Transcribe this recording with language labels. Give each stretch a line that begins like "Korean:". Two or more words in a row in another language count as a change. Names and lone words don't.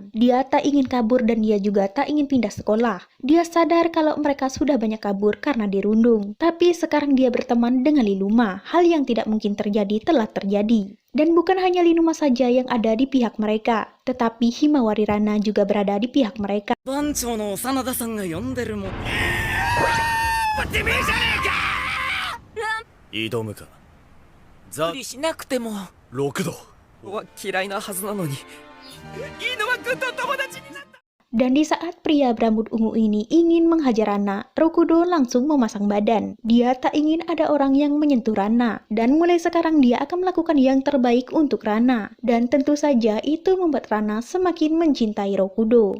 Indonesian: Dia tak ingin kabur dan dia juga tak ingin pindah sekolah. Dia sadar kalau mereka sudah banyak kabur karena dirundung. Tapi sekarang dia berteman dengan Linuma. Hal yang tidak mungkin terjadi telah terjadi. Dan bukan hanya Linuma saja yang ada di pihak mereka, tetapi Himawari Rana juga berada di pihak mereka.
Japanese: 番長の真田さんが呼んでるもんてめえじゃねえか挑むかザ無理しなくても六度は嫌いなはずなのに飯沼君と友達になった
Indonesian: Dan di saat pria berambut ungu ini ingin menghajar Rana, Rokudo langsung memasang badan. Dia tak ingin ada orang yang menyentuh Rana. Dan mulai sekarang dia akan melakukan yang terbaik untuk Rana. Dan tentu saja itu membuat Rana semakin mencintai Rokudo.